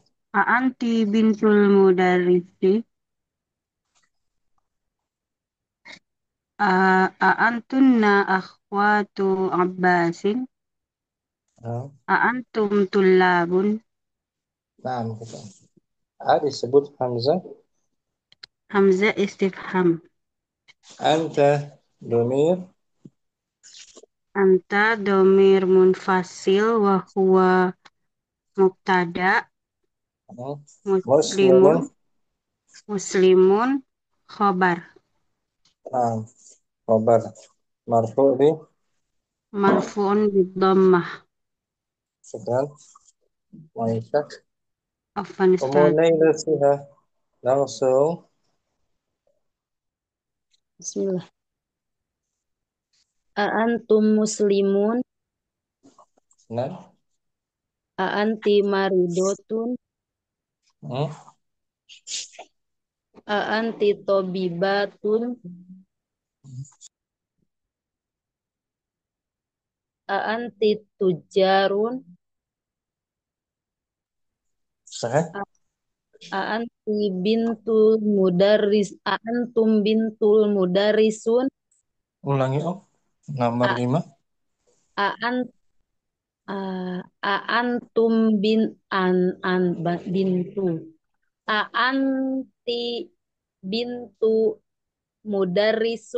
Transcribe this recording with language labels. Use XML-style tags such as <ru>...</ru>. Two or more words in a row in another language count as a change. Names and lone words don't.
<ar>أنتِ بنتُ المدرّسِ. أنتنّ أخواتُ عباسٍ.</ar> <id>Nah,</id> <ar>أنتم طلابٌ.</ar> <id>nah, gitu. A disebut Hamzah.</id> <ar>همزة استفهام. أنت ضمير. أنت ضمير منفصل وهو مبتدأ. Hmm. مسلمون. مسلمون. مسلمون خبر.</ar> <id>Nah,</id> <ar>خبر. مرفوع</ar> <id>di.</id> <ar>مرفوعٌ بالضمّة.</ar> <id>Sekarang. Aisyah.</id> <ar>عفوًا أستاذ.</ar> <id>Kemudian siha. Langsung.</id> <ar>بسم الله. أنتم مسلمون.</ar> <id>Nah.</id> <ar>أنتِ مريضةٌ. Hmm. أنتِ طبيبةٌ. أنتِ تجّارٌ.</ar> <id>Sah.</id> <ar>أنتِ بنتُ المدرّس. أنتم بنتُ المدرّسون.</ar> <id>Ulangi Om. Nomor 5.</id> <ar>أأنتم بن بنتُ. أأنتِ بنتُ المدرّسُ.</ar>